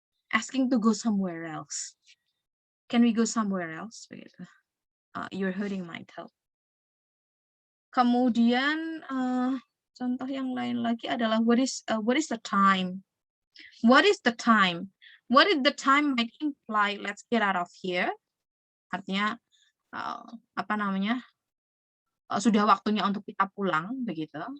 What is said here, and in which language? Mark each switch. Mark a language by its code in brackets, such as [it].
[en] Asking to go somewhere else. Can we go somewhere else? Begitu. You're hurting my toe. [id] Kemudian contoh yang lain lagi adalah [en] what is the time? What is the time? What is the time might imply let's get out of here. Artinya [id] sudah waktunya untuk kita pulang begitu.